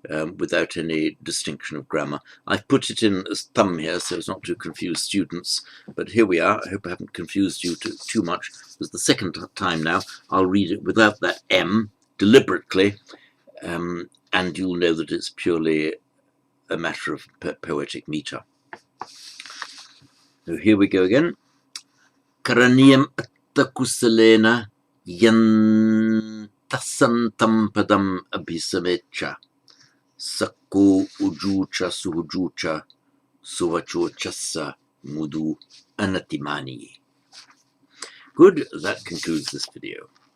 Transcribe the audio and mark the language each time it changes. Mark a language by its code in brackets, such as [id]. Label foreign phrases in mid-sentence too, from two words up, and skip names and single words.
[en] without any distinction of grammar. I've put it in as thumb here so as not to confuse students, but here we are. I hope I haven't confused you too much. It's the second time now I'll read it without that M deliberately, and you'll know that it's purely a matter of poetic meter. So here we go again. [pi] Karaniyam attakusalena yantasantam padam abhisamecha sakku ujucha suhujucha suvachochassa mudu anatimani. [en] Good, that concludes this video.